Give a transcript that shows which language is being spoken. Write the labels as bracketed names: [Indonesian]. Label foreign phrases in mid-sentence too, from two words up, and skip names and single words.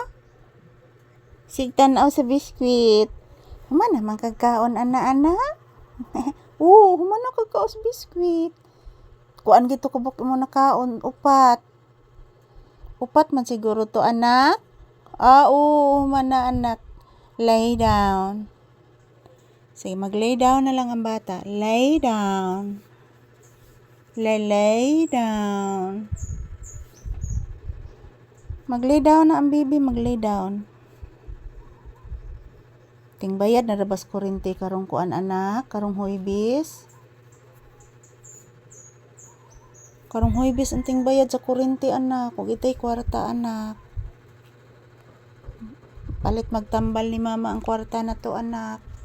[Cebuano] Sigtanaw sa biskwit. Human naman kagkaon, ana-ana. Human na kagkaon sa biskwit. Kuan gito kubok mo nakaon, upat. Upat man siguro to, anak. Human na, anak. [English] Lay down. [Cebuano] Sige, mag- [English] lay down [Cebuano] na lang ang bata. [English] Lay down. Lay down. [Cebuano] Mag- [English] lay down [Cebuano] na ang baby, mag- [English] lay down. [Cebuano] Ting bayad na rabas kurente karong kuan anak, karong huybis. Karong huybis ang ting bayad sa kurente anak, ug itay kwarta anak. Palit magtambal ni mama ang kwarta na to anak.